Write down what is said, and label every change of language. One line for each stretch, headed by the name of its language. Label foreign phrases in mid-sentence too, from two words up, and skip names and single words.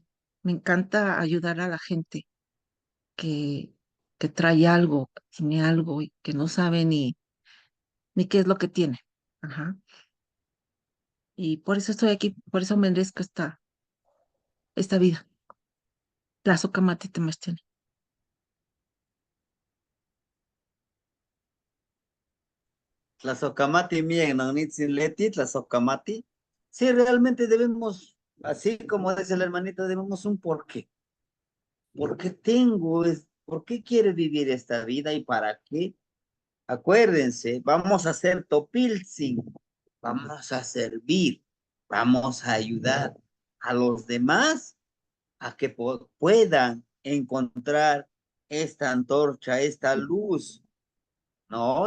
Spanish: Me encanta ayudar a la gente que, que trae algo, que tiene algo y que no sabe ni qué es lo que tiene. Ajá. Y por eso estoy aquí, por eso merezco esta vida.
Nahuatl languages: Tlazocamati Temachtiani. Tlazocamati mien, nonitzin leti, tlazocamati.
Spanish: Sí, realmente debemos, así como dice el hermanito, debemos un porqué. ¿Por qué por qué quiere vivir esta vida y para qué? Acuérdense, vamos a hacer topilzin, vamos a servir, vamos a ayudar a los demás a que puedan encontrar esta antorcha, esta luz, ¿no?